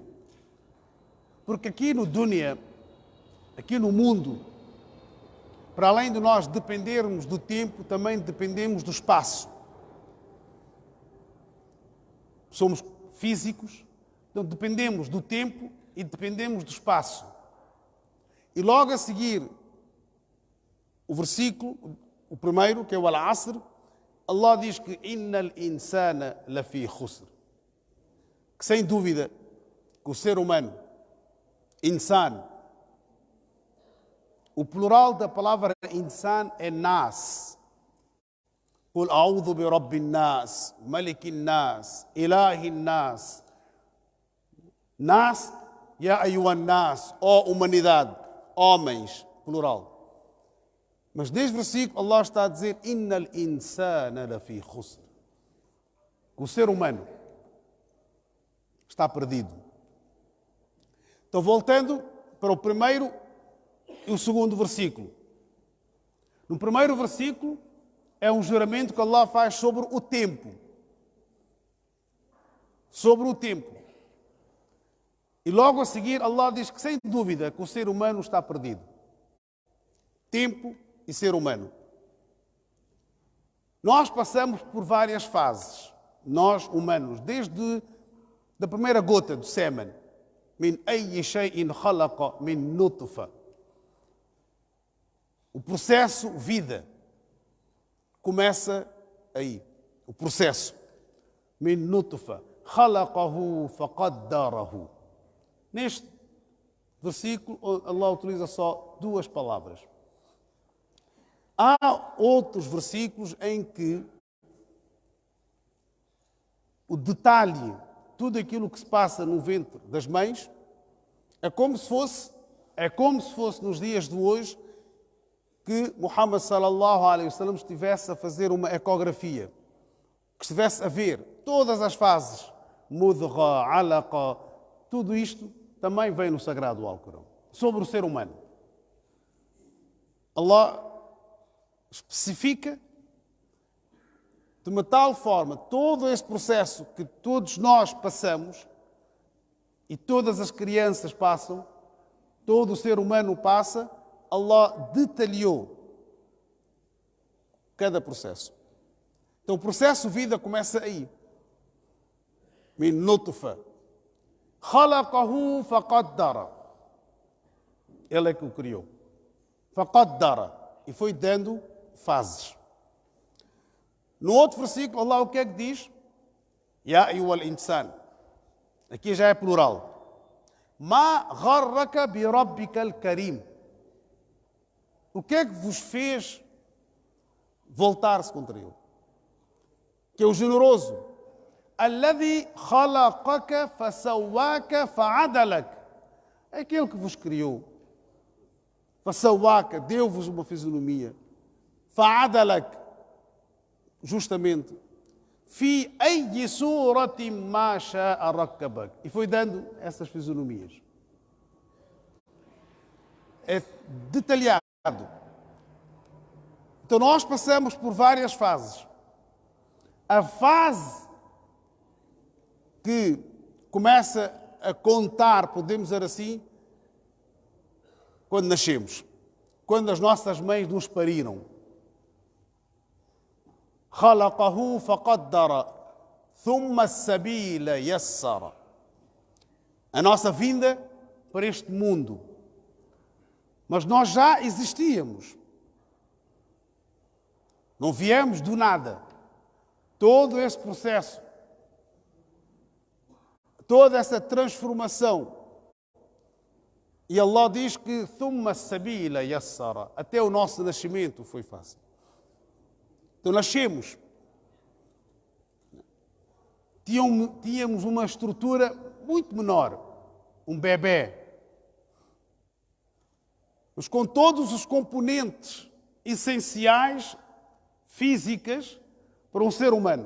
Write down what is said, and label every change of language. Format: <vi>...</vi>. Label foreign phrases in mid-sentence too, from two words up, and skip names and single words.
<pt>Porque aqui no Dunya, aqui no mundo, para além de nós dependermos do tempo, também dependemos do espaço. Somos físicos, Então dependemos do tempo e dependemos do espaço. E logo a seguir, o versículo, o primeiro, que é o Al-Asr, Allah diz que</pt> <ar>إن الإنسان لفي خسر.</ar> <pt>Que sem dúvida que o ser humano, insan, o plural da palavra insan é nas.</pt> <ar>قل أعوذ برب الناس ملك الناس إله الناس ناس يا أيها الناس,</ar> <pt>ó humanidade, homens, plural. Mas neste versículo Allah está a dizer</pt> <ar>إن الإنسان لفي خسر.</ar> <pt>O ser humano está perdido. Então, voltando para o primeiro e o segundo versículo. No primeiro versículo é um juramento que Allah faz sobre o tempo. Sobre o tempo. E logo a seguir Allah diz que sem dúvida que o ser humano está perdido. Tempo e ser humano. Nós passamos por várias fases, nós humanos, desde a primeira gota do sêmen.</pt> <ar>من أي شيء خلق من نطفة.</ar> <pt>O processo vida começa aí. O processo.</pt> <ar>من نطفة. خلقه فقدره.</ar> <pt>Neste versículo, Allah utiliza só duas palavras. Há outros versículos em que o detalhe, tudo aquilo que se passa no ventre das mães, é como se fosse nos dias de hoje que Muhammad</pt> <ar>صلى الله عليه وسلم</ar> <pt>estivesse a fazer uma ecografia, que estivesse a ver todas as fases,</pt> <ar>مضغة علقة,</ar> <pt>tudo isto também vem no Sagrado Alcorão, sobre o ser humano. Allah especifica de uma tal forma todo esse processo que todos nós passamos e todas as crianças passam, todo o ser humano passa, Allah detalhou cada processo. Então o processo vida começa aí.</pt> <ar>من نطفة خلقه فقدر.</ar> <pt>Ele é que o criou. Faqaddara. E foi dando fases. No outro versículo, Allah o que é que diz?</pt> <ar>يا أيها الإنسان.</ar> <pt>Aqui já é plural.</pt> <ar>ما غرك بربك الكريم.</ar> <pt>O que é que vos fez voltar-se contra ele? Que é o generoso.</pt> <ar>الذي خلقك فسواك فعدلك.</ar> <pt>É aquele que vos criou. Fasawwaka, deu-vos uma fisionomia. Fa'adalak, justamente.</pt> <ar>في أي صورة ما شاء ركبك.</ar> <pt>E foi dando essas fisionomias. É detalhado. Então nós passamos por várias fases. A fase que começa a contar, podemos dizer assim, quando nascemos, quando as nossas mães nos pariram.</pt> <ar>خلقه فقدر ثم السبيل يسره.</ar> <pt>A nossa vinda para este mundo. Mas nós já existíamos. Não viemos do nada. Todo esse processo, toda essa transformação. E Allah diz que</pt> <ar>ثم السبيل يسره,</ar> <pt>até o nosso nascimento foi fácil. Então nascemos. Tínhamos uma estrutura muito menor, um bebê. Mas com todos os componentes essenciais, físicas, para um ser humano.</pt>